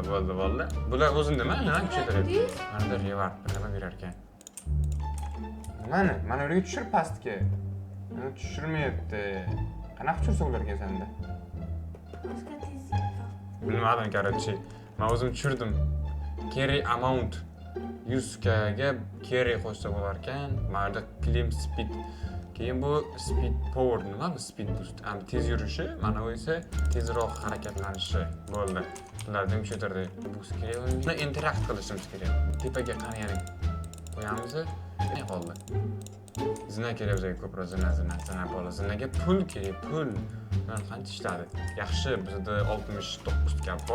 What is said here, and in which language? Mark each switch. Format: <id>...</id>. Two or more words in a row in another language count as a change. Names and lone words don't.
<uz>Bular o'zi nima? Nima kuchaytiryapti? Mana revard nima berar ekan? Mana yerga tushir pastga. Mana tushirmayapti. Qanaqa tushirsa bo'lar ekan senda? Boshqa tezlik. Bilmadim, короче. Men o'zim tushirdim.</uz> <en>Carry amount</en> <uz>100K ga carry qo'shsa bo'lar ekan. Mana yerda</uz> <en>claim speed.</en> <uz>Keyin bu</uz> <en>speed power</en> <uz>nima bu</uz> <en>speed boost?</en> <uz>Tez yurishi, mana bu esa tezroq harakatlanishi bo'ldi. Ulardan kuchaytirdi. Boost kerak. Buni interact qilishimiz kerak. Tepaga qarayani qo'yamiz. Ne qoldi? Zina kerak bizga ko'proq zina bola. Zinaga pul kerak, pul. Men qancha ishladi? Yaxshi, bizda 69 ga bor.</uz>